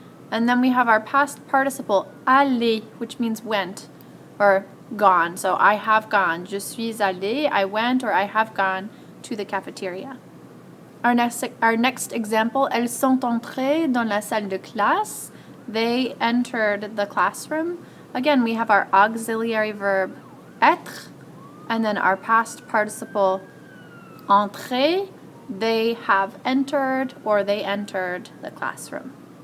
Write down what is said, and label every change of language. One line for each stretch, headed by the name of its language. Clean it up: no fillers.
English: And then we have our past participle, aller, which means went or gone. So I have gone.
French: Je suis allé,
English: I went or I have gone to the cafeteria. Our next example,
French: elles sont entrées dans la salle de classe.
English: They entered the classroom. Again, we have our auxiliary verb, être, and then our past participle, entrer. They have entered or they entered the classroom.